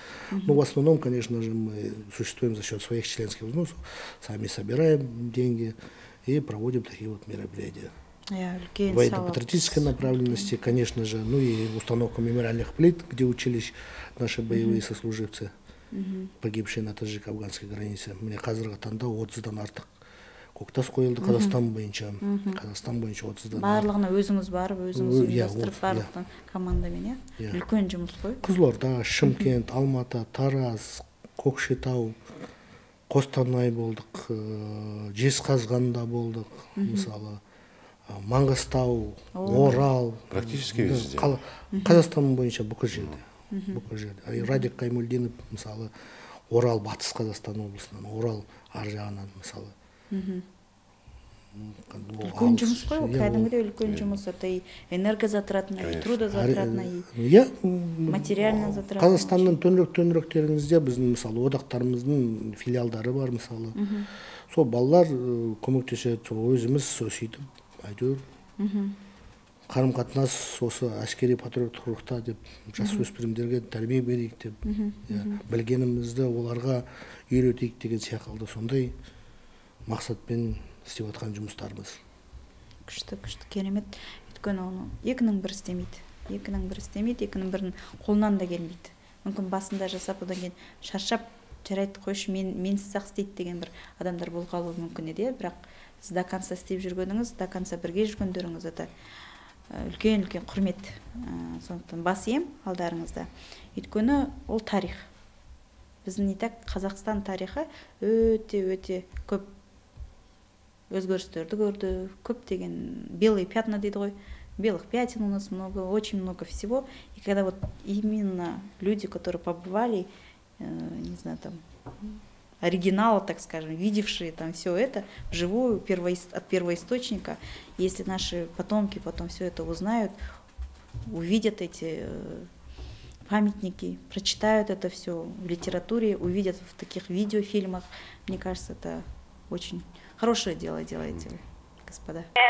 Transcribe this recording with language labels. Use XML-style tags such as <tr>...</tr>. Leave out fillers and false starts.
<ru>Но в основном, конечно же, мы существуем за счет своих членских взносов, сами собираем деньги и проводим такие вот мероприятия. Военно-патриотической направленности, конечно же, ну и установка мемориальных плит, где учились наши боевые сослуживцы, погибшие на таджик-афганской границе.</ru> <kk>Мне қазіргі таңда 30-дан артық көктас қойылды Қазақстан бойынша. Қазақстан бойынша 30-дан. Барлығына өзіңіз барып, өзіңіз ұйымдастырып барлықтың командамен, үлкен жұмыс қой. Қызылорда, Шымкент, Алматы, Тараз, Көкшетау, Қостанай болдық, Жезқазғанда болдық, мысалы. Маңғыстау, Орал,</kk> <ru>практически везде.</ru> <kk>Қазақстан бойынша бүкіл жерде. Радик Қаймолдинов, мысалы, Орал батыс Қазақстан облысынан, Орал ар жағынан, мысалы. Үлкен жұмыс қой, кәдімгідей үлкен жұмыс.</kk> <ru>Это и энергозатратно, и трудозатратно, и материально затратно.</ru> <kk>Қазақстанның төңіректеріңізде біздің, мысалы, одақтарымыздың филиалдары бар, мысалы. Сол балалар көмектеседі, өзіміз сөйтіп әйтеуір қарым-қатынас осы әскери патриоттық рухта деп жасөспірімдерге тәрбие берейік деп, білгенімізді оларға үйретейік деген сияқты сондай мақсатпен істеп жатқан жұмыстарымыз. Күшті, керемет. Өйткені оны екінің бірі істемейді, екінің бірінің қолынан да келмейді. Мүмкін басында жасап, одан кейін шаршап, жарайды қойшы, менсіз ақ істейді деген бір адамдар болғалы мүмкін еді, бірақ сіз</kk> <ru>до конца</ru> <kk>істеп жүргеніңіз, до конца бірге жүргендеріңіз, это үлкен құрмет. Сондықтан бас ием алдарыңызда. Өйткені ол тарих. Біздің</kk> <ru>не так</ru> <kk>Қазақстан тарихы өте көп өзгерістерді көрді, көп деген</kk> <ru>белые пятна</ru> <kk>дейді ғой.</kk> <ru>Белых пятен у нас много, очень много всего. И когда вот именно люди, которые побывали, не знаю, там, оригинала, так скажем, видевшие там все это вживую, от первоисточника, если наши потомки потом все это узнают, увидят эти памятники, прочитают это все в литературе, увидят в таких видеофильмах, мне кажется, это очень хорошее дело делаете вы, господа.</ru>